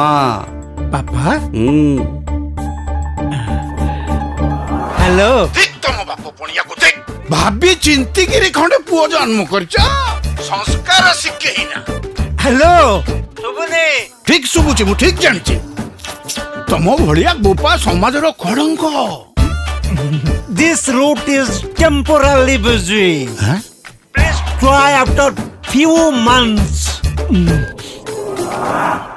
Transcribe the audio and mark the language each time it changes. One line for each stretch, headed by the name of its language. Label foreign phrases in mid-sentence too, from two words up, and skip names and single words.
Odia: ବାପା? ହ୍ୟାଲୋ। ଠିକ ତମ ବାପ ପଣିଆକୁ ଦେଖ, ଭାବି ଚିନ୍ତିକିରି ଖଣ୍ଡେ ପୁଅ ଜନ୍ମ କରିଛ, ସଂସ୍କାର ଶିଖେଇନା। ହ୍ୟାଲୋ। ଶୁଭୁନି? ଠିକ ଶୁଭୁଛି, ମୁଁ ଠିକ ଜାଣିଛି। ତମ ଭଳିଆ ବୋପା ସମାଜର କଳଙ୍କ।
English: This route is temporarily busy. Please try after few months.